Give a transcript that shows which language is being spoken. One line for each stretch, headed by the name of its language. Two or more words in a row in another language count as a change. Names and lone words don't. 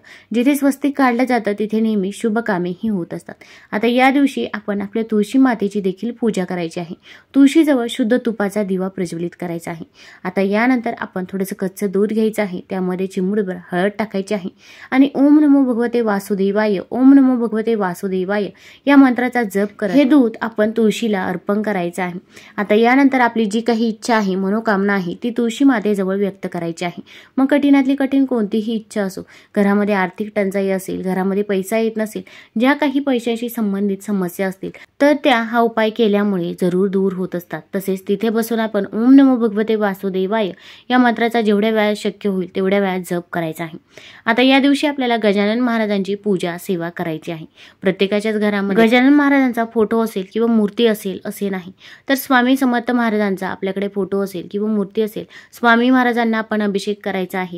Marathi: जिथे स्वस्तिक काढलं जातं तिथे नेहमी शुभ कामेही होत असतात. आता या दिवशी आपण आपल्या तुळशी मातेची देखील पूजा करायची आहे. तुळशीजवळ शुद्ध तुपाचा दिवा प्रज्वलित करायचा आहे. आता यानंतर आपण थोडंसं कच्चं दूध घ्यायचं आहे. त्यामध्ये चिमूटभर हळद टाकायची आहे आणि
Sanskrit: ओम नमो भगवते वासुदेवाय, ओम नमो भगवते वासुदेवाय
Marathi: या मंत्राचा जप करत हे दूध आपण तुळशीला अर्पण करायचं आहे. आता यानंतर आपली जी काही इच्छा आहे, मनोकामना आहे ती तुळशी मातेजवळ व्यक्त करायची आहे. मग कठीणातली कठीण कोणतीही इच्छा असो, घरामध्ये आर्थिक टंचाई असेल, घरामध्ये पैसा येत नसेल, ज्या काही पैशाशी संबंधित समस्या असतील तर त्या हा उपाय केल्यामुळे जरूर दूर होत असतात. तसेच तिथे बसून आपण
Sanskrit: ओम नमो भगवते वासुदेवाय
Marathi: या मंत्राचा जेवढ्या वेळा शक्य होईल तेवढ्या वेळा जप करायचा आहे. आता या दिवशी आपल्याला गजानन महाराजांची पूजा सेवा करायची आहे. प्रत्येकाच्याच घरामध्ये गजानन महाराजांचा फोटो असेल किंवा मूर्ती असेल असे नाही, तर स्वामी समर्थ महाराजांचा आपल्याकडे फोटो असेल किंवा मूर्ती असेल, स्वामी महाराजांना आपण अभिषेक करायचा आहे.